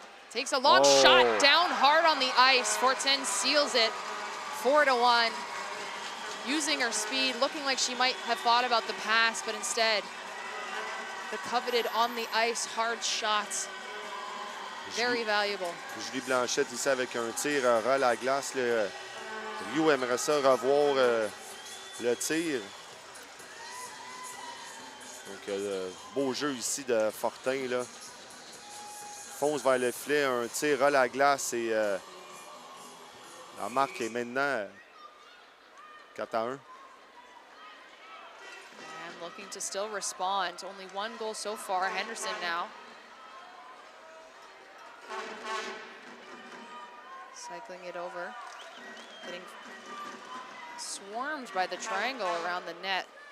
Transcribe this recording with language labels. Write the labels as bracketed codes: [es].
[en] Takes a long shot down hard on the ice. 410 seals it, 4-1. Using her speed, looking like she might have thought about the pass, but instead, the coveted on the ice hard shots. Very valuable. [fr] Julie Blanchette ici avec un tir ras à glace. Rio aimerait ça revoir le tir. Donc, beau jeu ici de Fortin, là. Fonce vers le filet, un tir à la glace et la marque est maintenant 4-1. [en] And looking to still respond. Only one goal so far. Henderson now. Cycling it over. Getting swarmed by the triangle around the net.